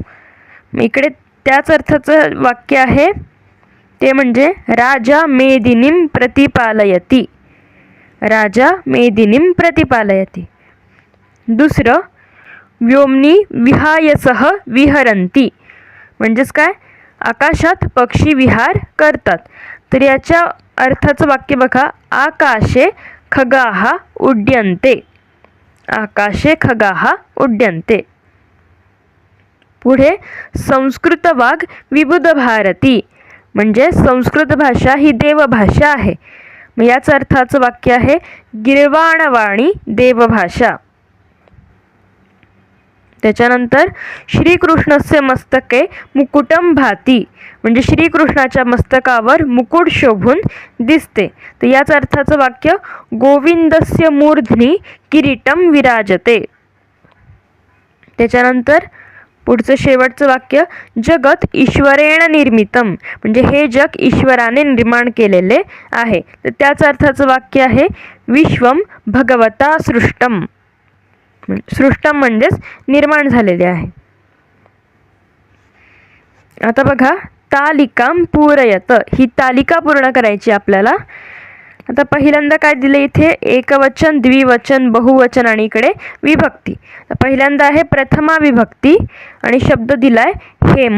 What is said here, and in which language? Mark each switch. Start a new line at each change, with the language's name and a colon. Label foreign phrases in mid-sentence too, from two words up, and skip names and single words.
Marathi: इकडे त्याच अर्थाचं वाक्य आहे ते म्हणजे
Sanskrit: राजा मेदिनीम प्रतिपालयती. राजा मेदिनीम प्रतिपालयती.
Marathi: दुसरं
Sanskrit: व्योमनी विहायसह विहरंती,
Marathi: म्हणजेच काय, आकाशात पक्षी विहार करतात. तर याच्या अर्थाचं वाक्य बघा,
Sanskrit: आकाशे खगाहा उड्यन्ते. आकाशे खगाहा उड्यन्ते. पुढे संस्कृत वाग विबुध भारती,
Marathi: म्हणजे संस्कृत भाषा ही देवभाषा आहे. मग याच अर्थाचं वाक्य आहे
Sanskrit: गिर्वाणवाणी देवभाषा. त्याच्यानंतर श्रीकृष्णस्य मस्तके मुकुटम भाती,
Marathi: म्हणजे श्रीकृष्णाच्या मस्तकावर मुकुट शोभून दिसते. तर याच अर्थाचं वाक्य
Sanskrit: गोविंदस्य मूर्ध्नी किरीटम विराजते.
Marathi: त्याच्यानंतर पुढचं शेवटचं वाक्य
Sanskrit: जगत ईश्वरेण निर्मितम,
Marathi: म्हणजे हे जग ईश्वराने निर्माण केलेले आहे. तर त्याच अर्थाचं वाक्य आहे
Sanskrit: विश्वम भगवता सृष्टम.
Marathi: सृष्टम म्हणजेच निर्माण झालेले आहे. आता बघा,
Sanskrit: तालिकाम पूरयत,
Marathi: ही तालिका पूर्ण करायची आपल्याला. आता पहिल्यांदा काय दिले इथे, एकवचन द्विवचन बहुवचन आणि इकडे विभक्ती. पहिल्यांदा आहे प्रथमा विभक्ती आणि शब्द दिलाय हेम.